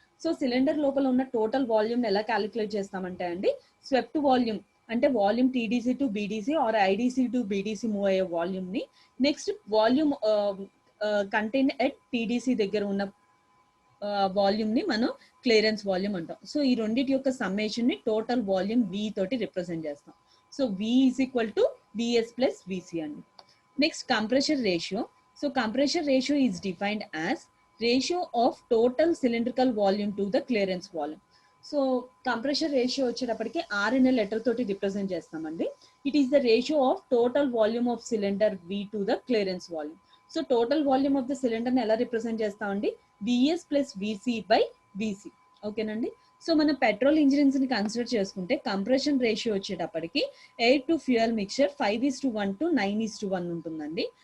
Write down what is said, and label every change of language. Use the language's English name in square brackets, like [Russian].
[Telugu] So cylinder లోపల ఉన్న total volume ఎలా క్యాలిక్యులేట్ చేస్తామంటే అండి స్వెప్ట్ వాల్యూమ్ అంటే volume TDC to BDC are IDC to BDC move అయ్యే వాల్యూమ్ ని next volume contain at TDC దగ్గర ఉన్న వాల్యూమ్ ని మనం క్లియరెన్స్ వాల్యూమ్ అంటాం. సో ఈ రెండింటి యొక్క సమ్మేషన్ ని టోటల్ వాల్యూమ్ వి తోటి రిప్రజెంట్ చేస్తాం. [English] So V is equal to VS plus VC అండి. Next compression ratio. So compression ratio is defined as ratio of total cylindrical volume to the clearance volume. So compression ratio [Telugu] వచ్చేటప్పటికి R అనే letter తోటి represent చేస్తామండి. [English] It is the ratio of total volume of cylinder V to the clearance volume. [Telugu] So [English] total volume of the cylinder [Telugu] ని ఎలా represent చేస్తామండి, VS plus VC by VC. ఓకేనండి. So మనం petrol engines ని consider చేసుకుంటే compression ratio వచ్చేటప్పటికి air to fuel mixture 5:1 to 9:1 ఉంటుందండి.